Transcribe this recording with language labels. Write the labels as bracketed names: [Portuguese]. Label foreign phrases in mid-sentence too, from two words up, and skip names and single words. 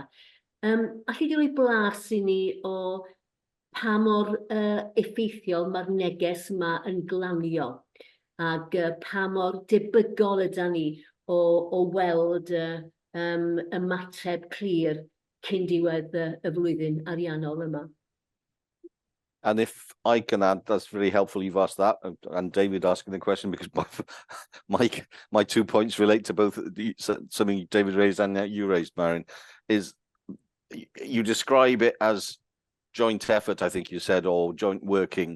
[Welsh] Alli di roi blas i ni o pa mor effeithiol mae'r neges yma yn glanio, ac pa mor debygol yda ni o weld ymateb clir cyn diwedd y flwyddyn ariannol yma. [English] And if I can add, that's really helpful you've asked that, and David asking the question, because my 2 points relate to both something David raised and you raised, Marion, is you describe it as joint effort, I think you said, or joint working.